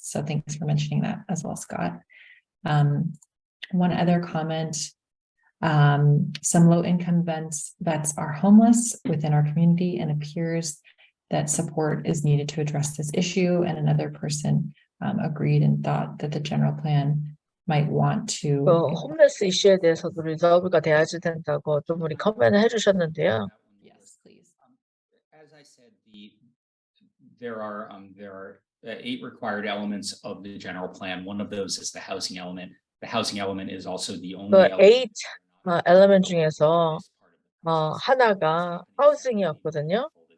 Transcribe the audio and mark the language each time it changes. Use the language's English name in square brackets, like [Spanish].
[English] So thanks for mentioning that as well, Scott. One other comment. Some low-income vets are homeless within our community, and appears that support is needed to address this issue. And another person agreed and thought that the general plan might want to. [Korean] 홈레스 이슈에 대해서도 리저브가 돼야지 된다고 어떤 분이 커멘을 해주셨는데요. [English] Yes, please. As I said, there are 8 required elements of the general plan. One of those is the housing element. The housing element is also the only element. [Korean] 8 엘리먼트 중에서 하나가 하우징이었거든요.